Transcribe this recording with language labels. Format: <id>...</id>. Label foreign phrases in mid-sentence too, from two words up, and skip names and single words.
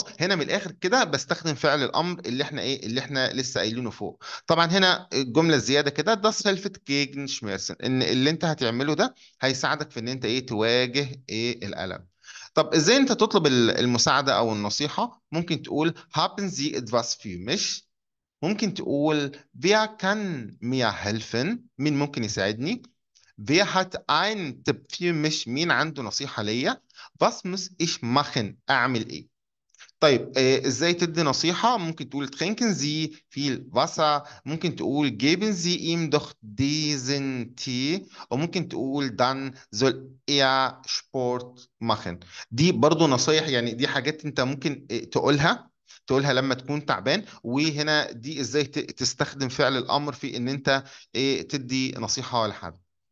<ar>هنا من الاخر كده بستخدم فعل الامر اللي احنا لسه قايلينه فوق. طبعا هنا الجمله الزياده كده ده</ar> <de>hilft gegen Schmerzen</de> <ar>ان اللي انت هتعمله ده هيساعدك في ان انت تواجه الالم. طب ازاي انت تطلب المساعده او النصيحه. ممكن تقول</ar> <de>haben Sie etwas für mich.</de> <ar>ممكن تقول</ar> <de>wer kann mir helfen.</de> <ar>مين ممكن يساعدني.</ar> <de>wer hat ein Tipp für mich.</de> <ar>مين عنده نصيحه ليا.</ar> <de>was muss ich machen.</de> <ar>اعمل ايه. طيب ازاي تدي نصيحة. ممكن تقول</ar> <de>trinken Sie viel Wasser.</de> <ar>ممكن تقول</ar> <de>geben Sie ihm doch diesen Tee.</de> <ar>وممكن تقول</ar> <de>dann soll er Sport machen.</de> <ar>دي برضو نصايح يعني. دي حاجات انت ممكن تقولها لما تكون تعبان. وهنا دي ازاي تستخدم فعل الامر في ان انت تدي نصيحة لحد.</ar>